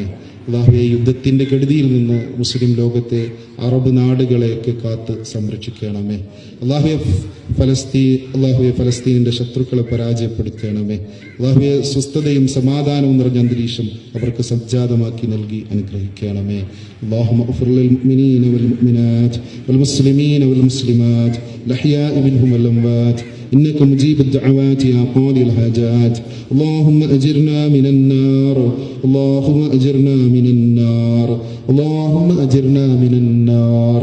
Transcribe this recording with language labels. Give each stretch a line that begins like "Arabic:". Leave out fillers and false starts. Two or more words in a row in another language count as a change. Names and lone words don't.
Malayalam: അല്ലാഹുവേ, യുദ്ധത്തിൻ്റെ കെടുതിയിൽ നിന്ന് മുസ്ലിം ലോകത്തെ അറബ് നാടുകളെയൊക്കെ കാത്ത് സംരക്ഷിക്കണമേ. അല്ലാഹുവേ, ഫലസ്തീനിൻ്റെ ശത്രുക്കളെ പരാജയപ്പെടുത്തണമേ. അല്ലാഹുവേ, സ്വസ്ഥതയും സമാധാനവും നിറഞ്ഞ അന്തരീക്ഷം അവർക്ക് സംജാതമാക്കി നൽകി അനുഗ്രഹിക്കണമേ.
Arabic: اللهم اغفر للمؤمنين والمؤمنات والمسلمين والمسلمات الأحياء منهم والأموات إنك مجيب الدعوات يا قاضي الحاجات. اللهم أجرنا من النار، اللهم أجرنا من النار، اللهم أجرنا من النار.